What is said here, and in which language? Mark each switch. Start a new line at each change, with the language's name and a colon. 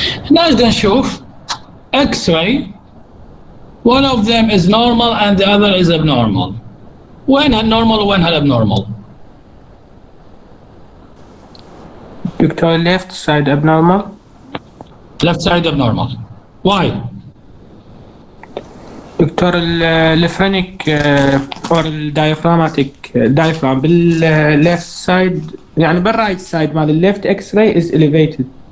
Arabic: نجد نشوف X-ray.
English: One of them is normal and the other is abnormal.
Arabic: وين هالnormal وين هالabnormal؟
English: Doctor left side abnormal. Left side abnormal. Why? Doctor الفرينك or الدايفراماتيك diaphragm بالleft side يعني بالرايت side مال left X-ray is elevated.